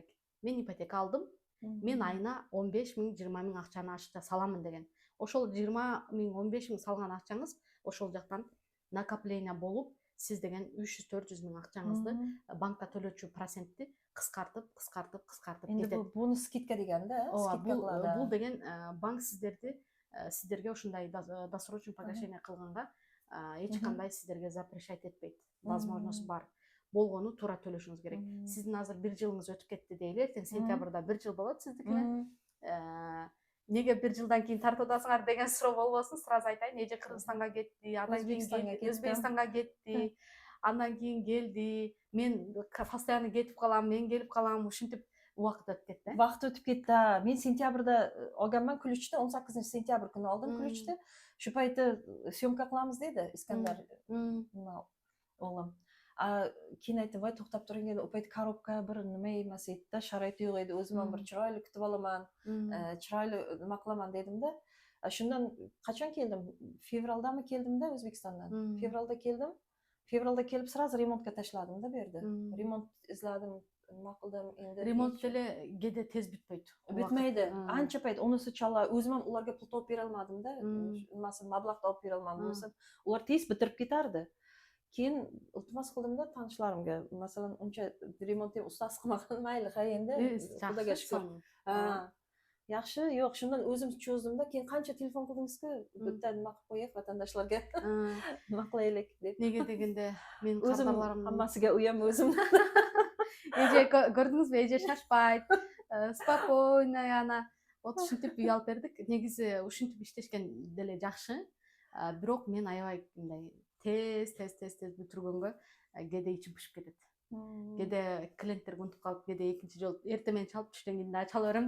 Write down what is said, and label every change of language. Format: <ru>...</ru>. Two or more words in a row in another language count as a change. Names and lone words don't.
<ky>Мен ипотека алдым, мен айына 15 миң, 20 миң акчаны ашыкча саламын деген. Ошол 20 миң, 15 миң салган акчаңыз ошол жактан накопление болуп, сиз деген 300-400 миң акчаңызды банкка төлөчү процентти кыскартып кетет.</ky> <uz>Endi bu bonus skidka deganda, skidka qiladi.</uz> <ky>Бул деген банк сиздерге ушундай</ky> <ru>досрочный погашение</ru> <ky>кылганга эч кандай сиздерге запрещать этпейт. Возможность бар. Болгону туура төлөшүңүз керек. Сиздин азыр 1 жылыңыз өтүп кетти дейли, эртең сентябрда 1 жыл болот сиздикине. Неге 1 жылдан кийин тартып атасыңар деген суроо болбосун, сразу айтайын. Эже Кыргызстанга кетти, андан кийин Өзбекстанга кетти, андан кийин келди. Мен постоянно кетип калам, мен келип калам, ушинтип убакыт өтүп кетти. Вакыт өтүп кетти. Мен сентябрда алганман күлүчтү, 18-сентябрь күнү алдым күлүчтү. Шу пайты съемка кылабыз деди Искандар. Оглум.</ky> <uz>Keyin aytdim, voy to'xtab turing dedi. Opayt korobka bir nima emas edi-da, sharoiti yo'q edi. O'zim ham bir chiroyli kutib olaman, chiroyli nima qilaman dedim-da. Shundan qachon keldim? Fevraldami keldim-da O'zbekistondan. Fevralda keldim. Fevralda kelib сразу remontga tashladim-da bu yerda. Remont izladim, nima qildim endi.</uz> <ky>Remont деле кээде tez бүтпөйт. Бүтмейdi.</ky> <uz>Ancha payt unisi chala, o'zim ham ularga pul topib bera olmadim-da. Nimasi mablag' topib bera olmadim bo'lsa, ular tez bitirib ketardi. Keyin iltimos qildim-da tanishlarimga. Masalan, uncha remont ham ustasi qilmagan, mayli, ha endi Xudoga shukr. Yaxshi, yo'q, shundan o'zim cho'zdim-da. Keyin qancha telefon qildingiz-ku, bitta nima qilib qo'yib vatandoshlarga nima qilaylik deb. Nega degende men o'zim hammasiga uyam o'zim.</uz> <ky>Эже көрдүңүзбү? Эже шашпайт, спокойно ана. Вот ушинтип үй алып бердик. Негизи ушинтип иштешкен деле жакшы. Бирок мен аябай мындай тез бүтүргөнгө кээде ичим пышып кетет. Кээде клиенттер унутуп калып, кээде экинчи жолу эртең менен чалып түштөн кийин дагы чала берем да.</ky>